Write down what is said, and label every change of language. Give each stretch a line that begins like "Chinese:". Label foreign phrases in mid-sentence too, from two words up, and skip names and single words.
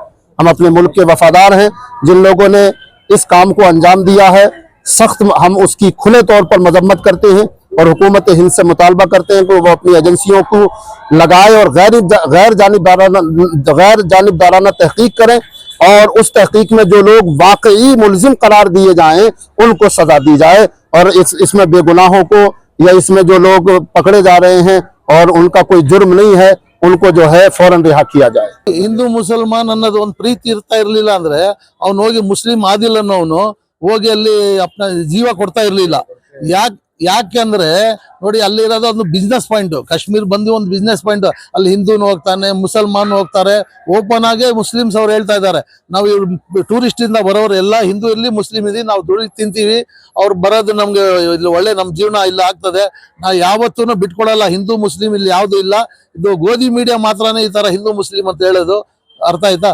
Urdu: ہم اپنے ملک کے وفادار ہیں۔ جن لوگوں نے اس کام کو انجام دیا ہے سخت ہم اس کی کھلے طور پر مذمت کرتے ہیں اور حکومت ہند سے مطالبہ کرتے ہیں کہ وہ اپنی ایجنسیوں کو لگائے اور غیر جانبدارانہ تحقیق کریں اور اس تحقیق میں جو لوگ واقعی ملزم قرار دیے جائیں ان کو سزا دی جائے اور اس میں بے گناہوں کو یا اس میں جو لوگ پکڑے جا رہے ہیں اور ان کا کوئی جرم نہیں ہے ان کو جو ہے فوراً رہا کیا جائے.
Kannada: ಹಿಂದೂ ಮುಸಲ್ಮಾನ್ ಅನ್ನೋದು ಒಂದು ಪ್ರೀತಿ ಇರ್ತಾ ಇರ್ಲಿಲ್ಲ ಅಂದ್ರೆ ಅವನು ಹೋಗಿ ಮುಸ್ಲಿಂ ಆದಿಲ್ ಅನ್ನೋನು ಹೋಗಿ ಅಲ್ಲಿ ಅಪ್ನ ಜೀವ ಕೊಡ್ತಾ ಇರ್ಲಿಲ್ಲ। ಯಾಕೆ ಅಂದ್ರೆ ನೋಡಿ, ಅಲ್ಲಿ ಇರೋದು ಒಂದು
English: business point,
Kannada: ಕಾಶ್ಮೀರ್ ಬಂದು ಒಂದು
English: business point.
Kannada: ಅಲ್ಲಿ ಹಿಂದೂನು ಹೋಗ್ತಾನೆ, ಮುಸಲ್ಮಾನ್ ಹೋಗ್ತಾರೆ, ಓಪನ್ ಆಗಿ ಮುಸ್ಲಿಮ್ಸ್ ಅವ್ರು ಹೇಳ್ತಾ ಇದ್ದಾರೆ ನಾವು ಟೂರಿಸ್ಟ್ ಇಂದ ಬರೋರು ಎಲ್ಲ ಹಿಂದೂ ಇರ್ಲಿ ಮುಸ್ಲಿಂ ಇರ್ಲಿ ನಾವು ದುಡಿ ತಿಂತೀವಿ, ಅವ್ರು ಬರೋದು ನಮ್ಗೆ ಇಲ್ಲಿ ಒಳ್ಳೆ ನಮ್ ಜೀವನ ಇಲ್ಲ ಆಗ್ತದೆ, ನಾವು ಯಾವತ್ತೂ ಬಿಟ್ಕೊಡಲ್ಲ, ಹಿಂದೂ ಮುಸ್ಲಿಂ ಇಲ್ಲಿ ಯಾವ್ದು ಇಲ್ಲ, ಇದು ಗೋಧಿ ಮೀಡಿಯಾ ಮಾತ್ರನೇ ಈ ತರ ಹಿಂದೂ ಮುಸ್ಲಿಂ ಅಂತ ಹೇಳೋದು, ಅರ್ಥ ಆಯ್ತಾ?